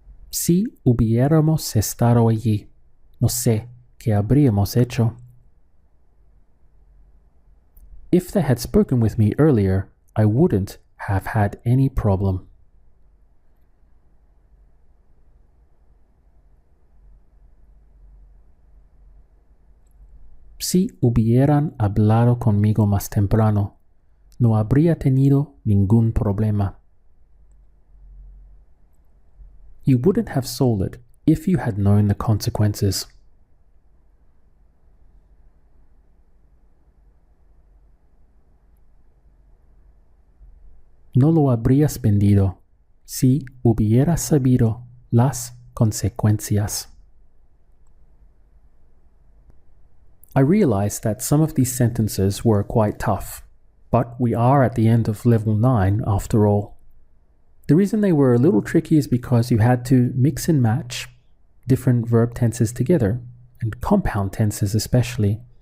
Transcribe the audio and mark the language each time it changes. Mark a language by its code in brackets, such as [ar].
[es] Si hubiéramos estado allí, no sé qué habríamos hecho. [en] If they had spoken with me earlier, I wouldn't have had any problem. [es] Si hubieran hablado conmigo más temprano, no habría tenido ningún problema. [en] You wouldn't have sold it if you had known the consequences. [es] No lo habrías vendido si hubieras sabido las consecuencias. [en] I realized that some of these sentences were quite tough, but we are at the end of level 9 after all. The reason they were a little tricky is because you had to mix and match different verb tenses together, and compound tenses especially.